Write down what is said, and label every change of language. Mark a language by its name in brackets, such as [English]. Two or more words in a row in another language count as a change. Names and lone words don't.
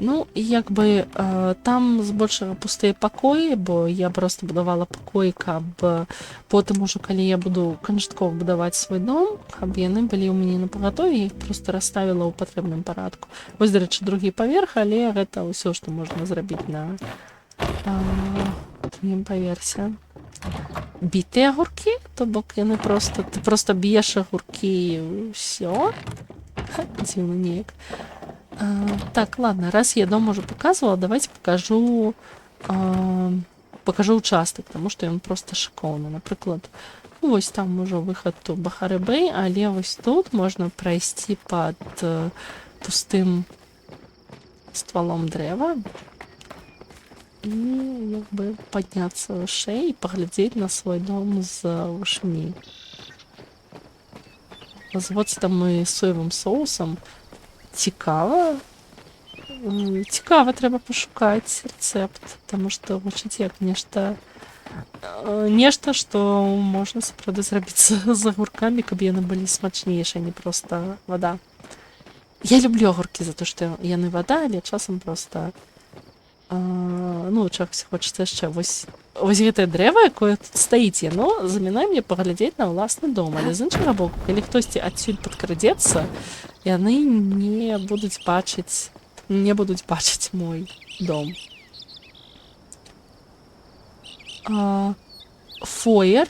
[Belarusian] Ну, і як бы там збольшага пустыя пакоі, бо я просто будавала пакоі, каб потым ужо, калі я буду канчаткова будаваць свой дом, каб яны былі ў мяне напагатове, я іх просто расставіла ў патрэбным парадку. Вось, дарэчы, другі паверх, але гэта ўсё, што можна зрабіць на другім паверсе. [Ukrainian] біти огурки, [Belarusian] то бок яны просто, [Ukrainian] ти просто б'єш огурки і все. Дивно ніяк. Так, [Russian] ладно, раз я дом уже показывала, давайте покажу участок, [Ukrainian] тому що він просто шикований. Наприклад, ну, ось там уже виход у Бахари-Бей, але ось тут можна пройти під пустим стволом дерева і якби піднятися вище і поглядіти на свій дом з вишні. Розводиться там і соєвим соусом. Цікаво. Цікаво, треба пошукати рецепт, тому що гучить як нешта, що можна справді зробити з огурками, [Belarusian] каб яны былі смачнейші, [Ukrainian] а не просто вода. Я люблю огурки за те, що яны вода, але часам просто ну, чогось хочеться ще. [Belarusian] Ось гэтае дрэва, якое тут стаіць, яно замінае мне паглядзець на ўласны дом, але з іншага боку, калі хтосьці адсюль падкрадзецца, яны не будуць бачыць мой дом. Фоер.